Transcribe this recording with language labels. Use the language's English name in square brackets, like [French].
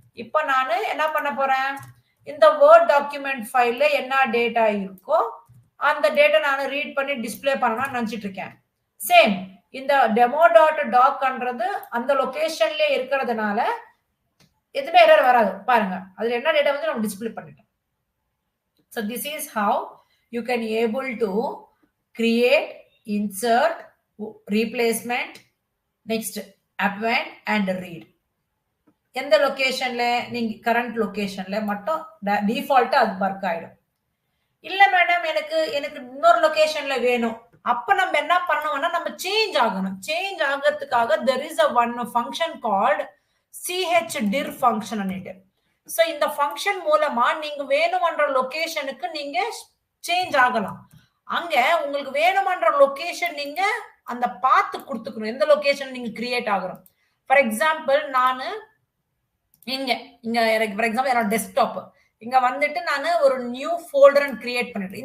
[Tamil] இப்போ நான் என்ன பண்ண போறேன், இந்த வேர்ட் டாக்குமெண்ட் ஃபைல்ல என்ன டேட்டா இருக்கோ அந்த டேட்டா நான் ரீட் பண்ணி டிஸ்பிளே பண்ணணும்னு நினைச்சிட்டு இருக்கேன். சேம் இந்த demo.docன்றது அந்த லொகேஷன்ல இருக்கிறதுனால எதுவுமே எரர் வராது. பாருங்க அதுல என்ன டேட்டா வந்து நம்ம டிஸ்பிளே பண்ணிட்டோம். [English] So this is how you can able to create, insert, replacement, next append and read. [Tamil] எந்த லொகேஷன்ல நீங்க கரண்ட் லொகேஷன்ல மட்டும் டிஃபால்ட்டா அது ஒர்க் ஆயிடும். இல்ல மேடம் எனக்கு இன்னொரு லொகேஷன்ல வேணும், அப்ப நம்ம என்ன பண்ணணும்னா நம்ம சேஞ்ச் ஆகணும். சேஞ்ச் ஆகிறதுக்காக [English] there is a one function called chdir function [Tamil] ன்னுட்டு. So இந்த ஃபங்க்ஷன் மூலமா நீங்க வேணும்ன்ற லொகேஷனுக்கு நீங்க சேஞ்ச் ஆகலாம். அங்க உங்களுக்கு வேணும்ன்ற லொகேஷன் நீங்க அந்த பாத் கொடுத்துக்கணும், எந்த லொகேஷன் நீங்க கிரியேட் ஆகணும். ஃபார் எக்ஸாம்பிள் நான் இங்க ஃபார் எக்ஸாம்பிள் என்னோட டெஸ்க்டாப் இங்க வந்துட்டு நான் ஒரு நியூ ஃபோல்டர் கிரியேட் பண்ணிட்டேன்.